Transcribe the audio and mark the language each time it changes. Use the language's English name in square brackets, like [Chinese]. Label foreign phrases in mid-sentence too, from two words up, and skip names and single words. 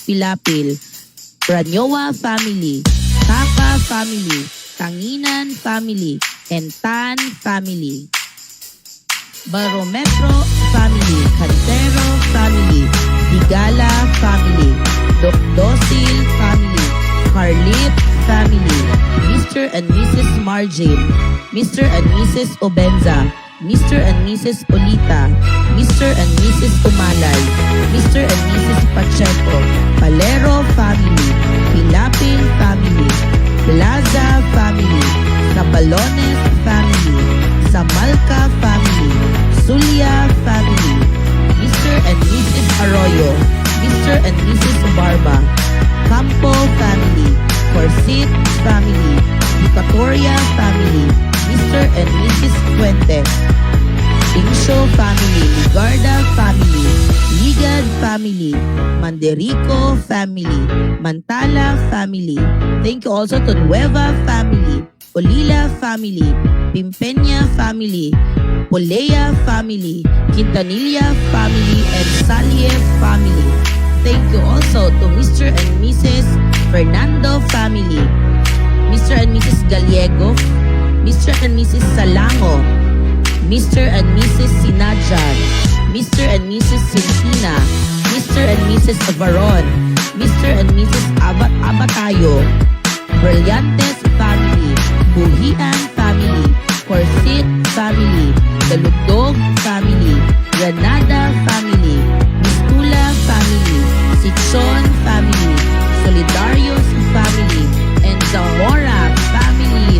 [English] Pilapil, Ranyowa family, Taka family, Tanginan family, and Tan family. Barometro family, Cantero family, Higala family, Docdosil family, Carlit family, Mr. and Mrs. Margin, Mr. and Mrs. Obenza, Mr. and Mrs. Olita, Mr. and Mrs. Umalay, Mr. and Mrs. Pacheco, Palero family, Pilapil family, Plaza family, Sabalones family, Samalca family, Zulia family, Mr. and Mrs. Arroyo, Mr. and Mrs. Barba, Campo family, Corsit family, Victoria family, Mr. and Mrs. Fuentes, Insho family, Ligarda family, Ligad family, Manderico family, Mantala family. Thank you also to Nueva family, Olila family, Pimpenya family, Polea family, Quintanilla family, and Salye family. Thank you also to Mr. and Mrs. Fernando family, Mr. and Mrs. Gallego, Mr. and Mrs. Salango, Mr. and Mrs. Sinadjan, Mr. and Mrs. Sintina, Mr. and Mrs. Avaron, Mr. and Mrs. Abatayo, Brillantes family, Buhian family, Corsit family, Dalugdog family, Granada family, Mistula family, Sichon family, Solidarios family, and Zamora family.